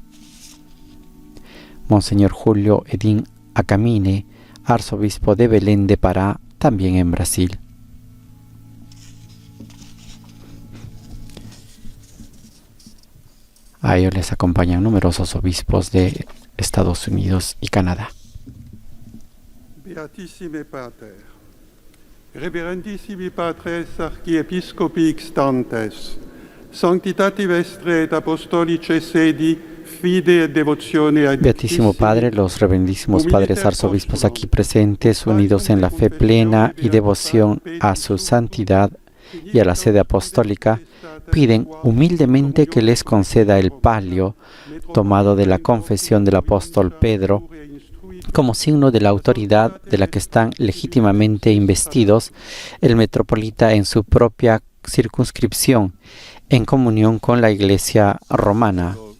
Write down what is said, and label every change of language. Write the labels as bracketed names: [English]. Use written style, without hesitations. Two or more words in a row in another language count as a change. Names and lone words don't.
[Spanish] Monseñor Julio Edín Acamine, arzobispo de Belén de Pará, también en Brasil. A ellos les acompañan numerosos obispos de Estados Unidos y Canadá. [Latin] Beatissime Pater, Reverendissimi Patres Archiepiscopi Xtantes, Sanctitati Vestre et Apostolice Sedi, Fide et Devotione ad [Spanish] Beatísimo Padre, los reverendísimos padres arzobispos aquí presentes, unidos en la fe plena y devoción a su santidad y a la sede apostólica, piden humildemente que les conceda el palio tomado de la confesión del apóstol Pedro como signo de la autoridad de la que están legítimamente investidos el metropolita en su propia circunscripción, en comunión con la Iglesia romana.